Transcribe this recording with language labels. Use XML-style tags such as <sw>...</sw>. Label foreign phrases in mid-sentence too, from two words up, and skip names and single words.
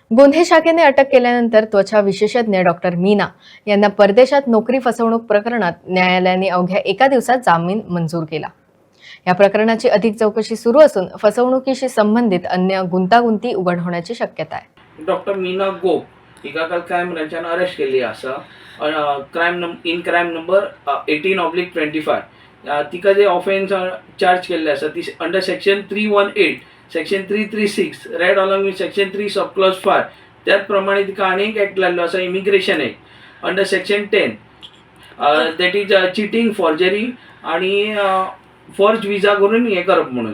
<mr>गुन्हे शाखेने अटक केल्यानंतर त्वचा विशेषज्ञ डॉक्टर मीना यांना परदेशात नोकरी फसवणूक प्रकरणात न्यायालयाने अवघ्या एका दिवसात जामीन मंजूर केला। या प्रकरणाची अधिक चौकशी सुरू असून फसवणुकीशी संबंधित अन्य गुंतागुंती उघड होण्याची शक्यता आहे।</mr> <kok>डॉक्टर मीना गोप हिका काल</kok> <en>crime branch</en> <kok>अरेस्ट केल्ली आसा।</kok> <en>crime number 18/25</en> <kok>तिका जे</kok> <en>offence charge</en> <kok>केल्ले आसा ती</kok> <en>under section 318 section 336 read along with section 3 sub clause 5</en> <kok>त्याच प्रमाणे तिका आनी एक एक्ट लागलो आसा</kok> <en>immigration act under section 10 that is cheating forgery</en> <kok>आणि</kok> <en>forge visa</en> <kok>करून हे करप म्हणून।</kok>